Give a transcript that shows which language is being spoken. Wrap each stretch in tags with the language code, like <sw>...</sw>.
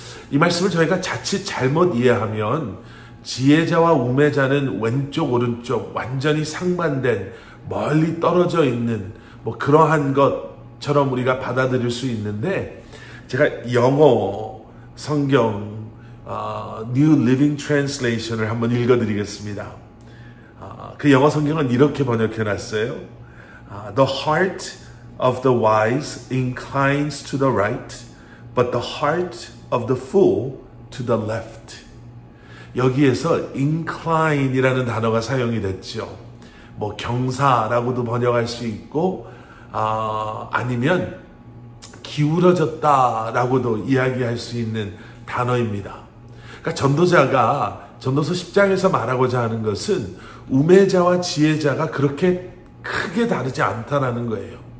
<ko>이 말씀을 저희가 자칫 잘못 이해하면 지혜자와 우매자는 왼쪽 오른쪽 완전히 상반된 멀리 떨어져 있는 그러한 것처럼 우리가 받아들일 수 있는데, 제가 영어 성경 New Living Translation을 한번 읽어드리겠습니다. 그 영어 성경은 이렇게 번역해놨어요.</ko> <en>The heart of the wise inclines to the right, but the heart of the fool to the left.</en> <ko>여기에서 incline이라는 단어가 사용이 됐죠. 경사라고도 번역할 수 있고, 아니면 기울어졌다라고도 이야기할 수 있는 단어입니다. 그러니까 전도자가 전도서 10장에서 말하고자 하는 것은 우매자와 지혜자가 그렇게 크게 다르지 않다라는 거예요.</ko>